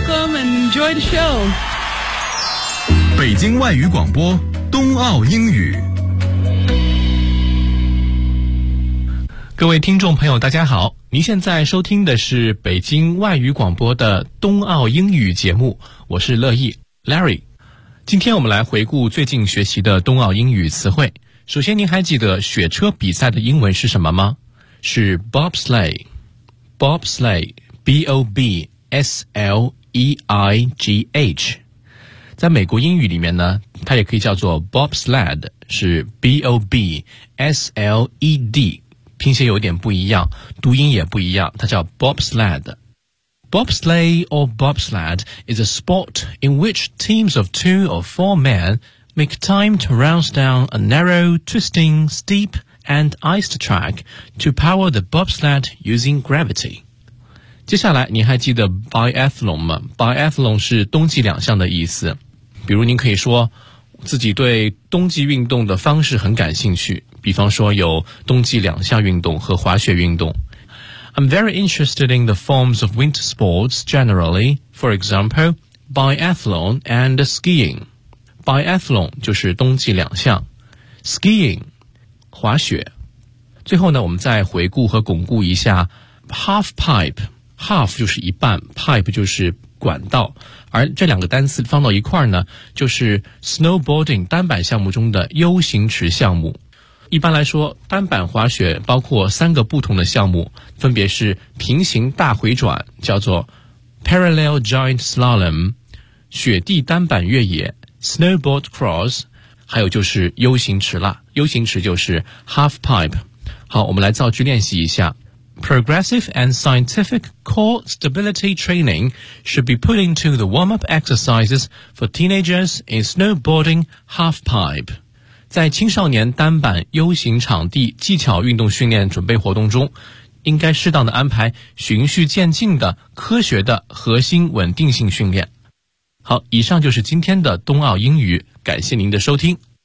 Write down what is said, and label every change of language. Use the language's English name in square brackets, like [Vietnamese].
[English] Welcome and enjoy the show. [Chinese] 北京外语广播，冬奥英语。各位听众朋友，大家好。您现在收听的是北京外语广播的冬奥英语节目，我是乐意 Larry。今天我们来回顾最近学习的冬奥英语词汇。首先，您还记得雪车比赛的英文是什么吗？是 bobsleigh， bobsleigh， b o b s l e i g h。在美国英语里面呢，它也可以叫做 bobsled， 是 b o b s l e d。拼写有点不一样，读音也不一样，它叫 bobsled。 [English] Bobsleigh or bobsled is a sport in which teams of two or four men make time to race down a narrow, twisting, steep, and iced track to power the bobsled using gravity. [Chinese] 接下来你还记得 biathlon 吗？Biathlon 是冬季两项的意思。比如您可以说自己对冬季运动的方式很感兴趣，比方说有冬季两项运动和滑雪运动。 [English] I'm very interested in the forms of winter sports generally, for example, biathlon and skiing. [Chinese] Biathlon 就是冬季两项， skiing 滑雪。最后呢，我们再回顾和巩固一下 half pipe。 half 就是一半， pipe 就是管道，而这两个单词放到一块呢，就是 snowboarding 单板项目中的 U 型池项目。一般来说，单板滑雪包括三个不同的项目，分别是平行大回转，叫做 parallel giant slalom， 雪地单板越野 snowboard cross， 还有就是 U 型池了。 U 型池就是 half pipe。好，我们来造句练习一下。 [English] Progressive and scientific core stability training should be put into the warm-up exercises for teenagers in snowboarding half pipe. [Chinese] 在青少年单板 U 型场地技巧运动训练准备活动中，应该适当的安排循序渐进的科学的核心稳定性训练。好，以上就是今天的冬奥英语，感谢您的收听。